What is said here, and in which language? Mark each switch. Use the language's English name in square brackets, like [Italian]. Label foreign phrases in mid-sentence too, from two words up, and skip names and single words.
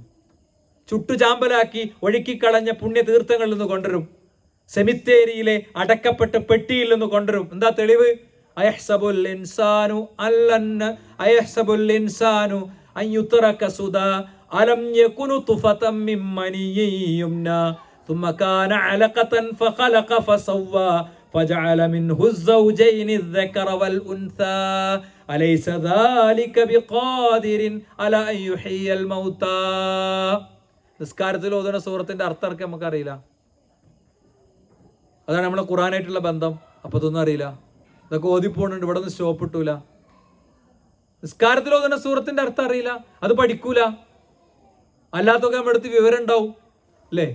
[Malayalam] ചുട്ടുചാമ്പലാക്കി ഒഴുക്കിക്കളഞ്ഞ പുണ്യതീർത്ഥങ്ങളിൽ നിന്ന് കൊണ്ടുവരും. സെമിത്തേരിയിലെ അടക്കപ്പെട്ട പെട്ടിയിൽ നിന്ന് കൊണ്ടുവരും. എന്താ തെളിവ്? [Arabic] أيحسب الإنسان أن يترك سدى ألم يك نطفة من مني يمنى ثم كان علقة فخلق فسوى فجعل منه الزوجين الذكر والأنثى أليس ذلك بقادر على أن يحيي الموتى. [Malayalam] നിസ്കാരത്തിൽ ഓതുന്ന സൂറത്തിന്റെ അർത്ഥമൊക്കെ നമുക്കറിയില്ല. അതാണ് നമ്മളെ ഖുറാനായിട്ടുള്ള ബന്ധം. അപ്പോൾ ഇതൊന്നും അറിയില്ല. ഇതൊക്കെ ഓതിപ്പോണുണ്ട്, ഇവിടെ നിന്ന് സ്റ്റോപ്പ് ഇട്ടൂല. നിസ്കാരത്തിൽ ഓതുന്ന സൂറത്തിന്റെ അർത്ഥം അറിയില്ല, അത് പഠിക്കൂല. അല്ലാത്തൊക്കെ നമ്മുടെ അടുത്ത് വിവരം ഉണ്ടാവും അല്ലേ?